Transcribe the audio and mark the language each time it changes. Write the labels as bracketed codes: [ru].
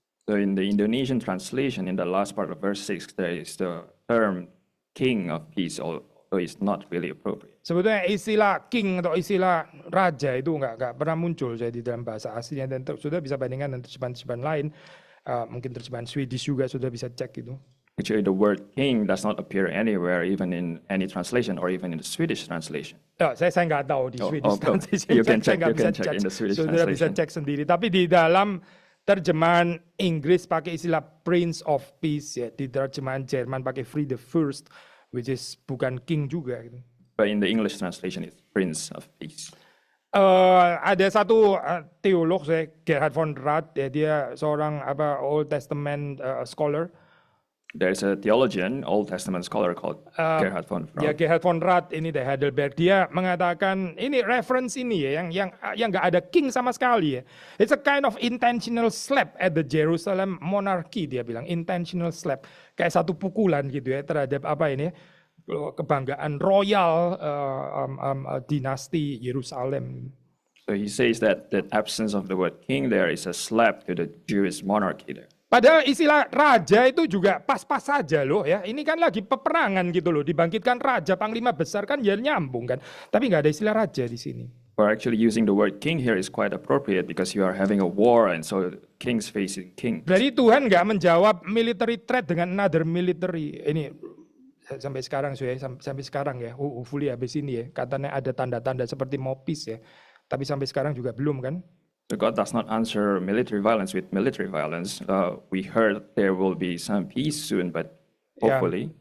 [en] So in the Indonesian translation, in the last part of verse 6, there is the term king of peace, although it's not really appropriate. [id] Sebetulnya istilah king atau istilah raja itu nggak pernah muncul saya di dalam bahasa aslinya, dan sudah bisa bandingkan dengan terjemahan lain, mungkin terjemahan Swedish juga sudah bisa cek itu. [en] Actually, the word king does not appear anywhere, even in any translation or even in the Swedish translation. [id] Saya nggak tahu di Swedish translation. [en] You can check in the Swedish [id] sudah [en] translation. [id] bisa cek sendiri. Tapi di dalam terjemahan Inggris pakai istilah Prince of Peace ya, di terjemahan Jerman pakai Friede Fürst, [en] which is [id] bukan king juga gitu. [en] But in the English translation, it's Prince of Peace. [id] Ada satu teolog saya, Gerhard von Rad, ya, dia seorang [en] Old Testament scholar. There's a theologian, Old Testament scholar called Gerhard von Rad. [id] Ya, Gerhard von Rad ini dari Heidelberg, dia mengatakan ini reference ini ya, yang nggak ada king sama sekali ya. [en] It's a kind of intentional slap at the Jerusalem monarchy, [id] dia bilang intentional slap, kayak satu pukulan gitu ya terhadap kebanggaan royal dinasti Yerusalem. [en] So he says that the absence of the word king there is a slap to the Jewish monarchy there. [id] Padahal istilah raja itu juga pas-pas saja loh ya. Ini kan lagi peperangan gitu loh. Dibangkitkan raja, panglima besar kan ya nyambung kan. Tapi nggak ada istilah raja di sini. [en] We're actually using the word king here is quite appropriate because you are having a war and so kings facing king. [id] Berarti Tuhan nggak menjawab military threat dengan another military. Ini sampai sekarang sampai sekarang ya. Hopefully habis ini ya. Katanya ada tanda-tanda seperti mau peace ya. Tapi sampai sekarang juga belum kan. [en] So God does not answer military violence with military violence. We heard there will be some peace soon, but hopefully.